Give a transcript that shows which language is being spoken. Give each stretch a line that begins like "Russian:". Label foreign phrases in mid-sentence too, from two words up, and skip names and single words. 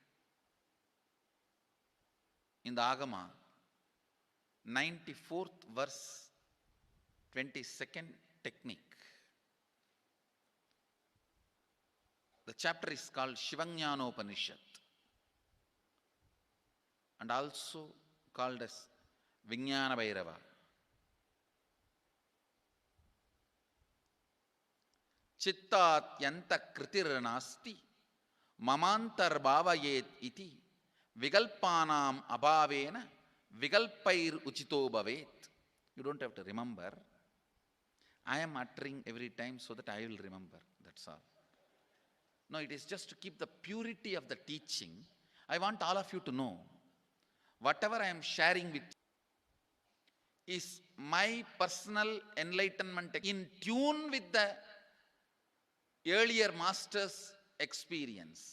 English: In the Agama, 94th verse, 22nd technique. The chapter is called Shivajnanopanishad and also called as Vijnana Bhairava.
Sanskrit: Chittatyanta kritirnasti mamantar bhavayet iti vigalpanam abhavena vigalpair uchito bhavet.
English: You don't have to remember. I am uttering every time so that I will remember. That's all. No, it is just to keep the purity of the teaching. I want all of you to know, whatever I am sharing with you is my personal enlightenment in tune with the earlier master's experience.